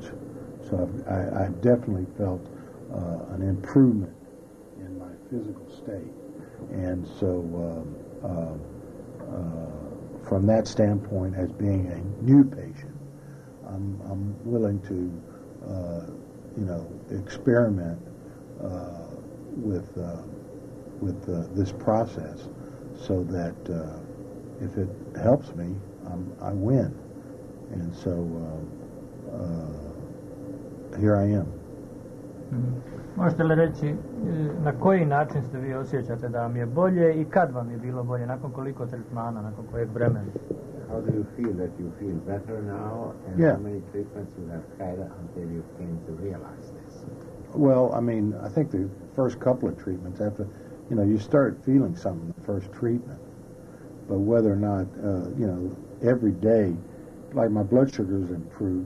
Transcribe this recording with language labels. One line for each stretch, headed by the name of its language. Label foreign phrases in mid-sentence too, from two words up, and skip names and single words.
English: So I've definitely felt an improvement in my physical state, and so from that standpoint, as being a new patient, I'm willing to experiment with this process, so that if it helps me, I win. And so here I am.
Croatian: Možete li reći na koji način ste vi osjećate da vam je bolje i kad vam je bilo bolje, nakon koliko tretmana, nakon kojeg vremena?
English: How do you feel that you feel better now, and Yeah. how many treatments you have had until you came to realize this? Well, I mean, I think the first couple of treatments, after, you start feeling something the first treatment, but whether or not, every day, like my blood sugar is improved.